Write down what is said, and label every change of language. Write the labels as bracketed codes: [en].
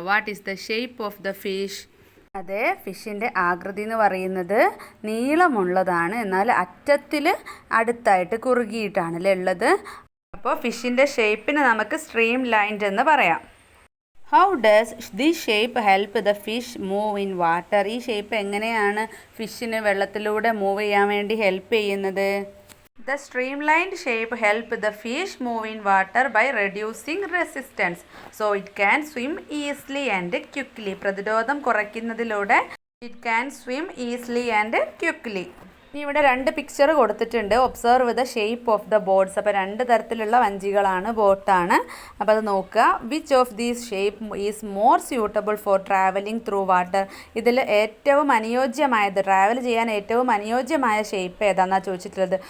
[en] What is the shape of the fish? [ml] അതെ, ഫിഷിൻ്റെ ആകൃതി എന്ന് പറയുന്നത് നീളമുള്ളതാണ്, എന്നാൽ അറ്റത്തിൽ അടുത്തായിട്ട് കുറുകിയിട്ടാണല്ലേ ഉള്ളത്. അപ്പോൾ ഫിഷിൻ്റെ ഷേപ്പിന് നമുക്ക് സ്ട്രീം ലൈൻഡ് എന്ന് പറയാം. [en] How does this shape help the fish move in water? [ml] ഈ ഷേപ്പ് എങ്ങനെയാണ് ഫിഷിന് വെള്ളത്തിലൂടെ മൂവ് ചെയ്യാൻ വേണ്ടി ഹെൽപ്പ് ചെയ്യുന്നത്? [en] The streamlined shape helps the fish move in water by reducing resistance. So it can swim easily and quickly. [ml] പ്രതിരോധം കുറയ്ക്കുന്നതിലൂടെ [en] it can swim easily and quickly. [ml] ഇനി ഇവിടെ രണ്ട് പിക്ചർ കൊടുത്തിട്ടുണ്ട്. [en] Observe the shape of the boats. [ml] അപ്പോൾ രണ്ട് തരത്തിലുള്ള വഞ്ചികളാണ്, ബോട്ടാണ്. അപ്പോൾ അത് നോക്കുക. [en] Which of these shape is more suitable for travelling through water. [ml] ഇതിൽ ഏറ്റവും അനുയോജ്യമായത്, ട്രാവൽ ചെയ്യാൻ ഏറ്റവും അനുയോജ്യമായ ഷേപ്പ് ഏതാണെന്നാണ് ചോദിച്ചിട്ടുള്ളത്.